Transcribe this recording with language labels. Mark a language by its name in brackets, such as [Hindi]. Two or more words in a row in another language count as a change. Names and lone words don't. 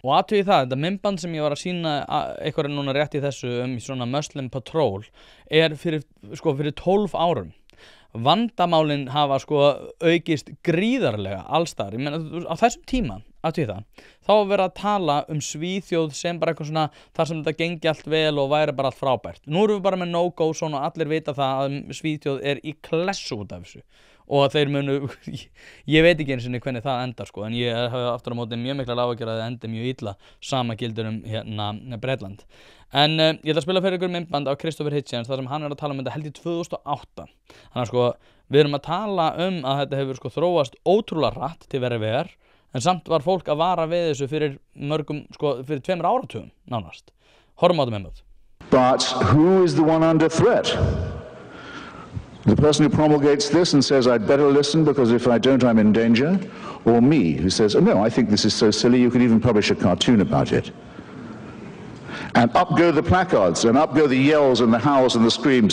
[Icelandic] Og athugið það, þetta myndband sem ég var að sýna eitthvað núna rétt í þessu svona Muslim Patrol er fyrir 12 árum. Vandamálin hafa aukist gríðarlega allsstaðar. Ég meina á þessum tíma þá var verið að tala Svíþjóð sem bara eitthvað svona þar sem þetta gengi allt vel og væri bara allt frábært. Nú erum við bara með [English] no-go zone [Icelandic] og allir vita það að Svíþjóð er í klessu út af þessu og að þeir munu, ég veit ekki einu sinni hvernig það endar en ég hef aftur á móti mjög miklar áhyggjur að það endi mjög illa sama gildir hérna Bretland. En ég ætla að spila fyrir ykkur myndband af Christopher Hitchens þar sem hann er að tala þetta held í 2008. Þannig að við erum að tala að þetta hefur þróast ótrúlega hratt til vegar en samt var fólk að vara við þessu fyrir mörgum, fyrir 2 áratugum nánast. Horfum á þetta myndband. [English] But who is the one under threat? The person who promulgates this and says, I'd better listen because if I don't, I'm in danger? Or me, who says, oh no, I think this is so silly, you could even publish a cartoon about it. And up go the placards, and up go the yells and the howls and the screams.